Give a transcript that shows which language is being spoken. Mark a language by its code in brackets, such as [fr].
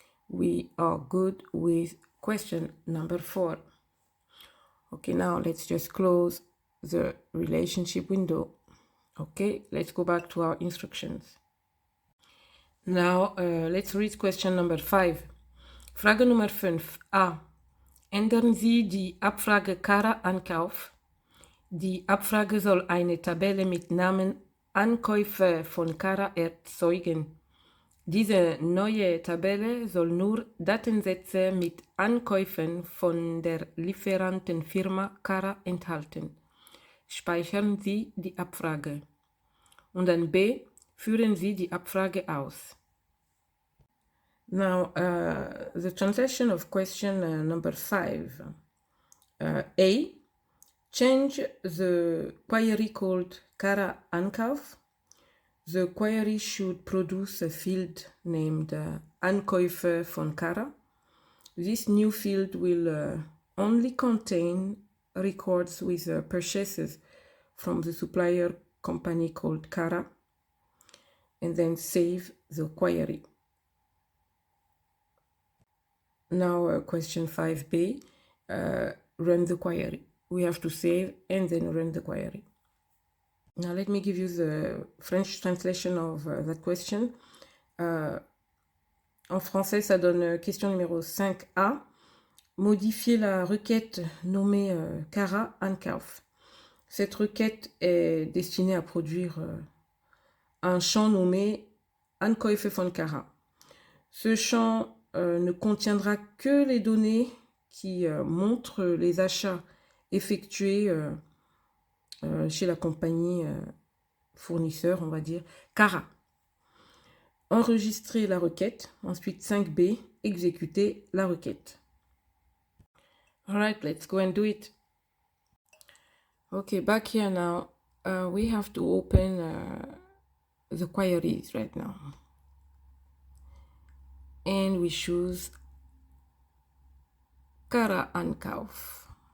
[en] We are good with question number 4. Okay, now let's just close the relationship window. Okay, let's go back to our instructions. Now let's read question number 5. [de] Frage Nummer 5. A. Ändern Sie die Abfrage Kara-Ankauf. Die Abfrage soll eine Tabelle mit Namen Ankäufe von Kara erzeugen. Diese neue Tabelle soll nur Datensätze mit Ankäufen von der Lieferantenfirma Kara enthalten. Speichern Sie die Abfrage. Und dann B. Führen Sie die Abfrage aus. [en] Now, the translation of question number 5. A. Change the query called Kara Ankauf. The query should produce a field named Ankäufe von Kara. This new field will only contain records with purchases from the supplier company called Kara, and then save the query. Now question 5b, run the query. We have to save and then run the query. Now let me give you the French translation of that question. [fr] En français, ça donne question numéro 5a. Modifier la requête nommée Kara Ankauf. Cette requête est destinée à produire un champ nommé Ankäufe von Kara. Ce champ ne contiendra que les données qui montrent les achats effectués chez la compagnie fournisseur, on va dire, Kara. Enregistrer la requête. Ensuite, 5b, exécuter la requête. [en] All right, let's go and do it. Okay, back here now, we have to open the queries right now. And we choose Kara Ankauf.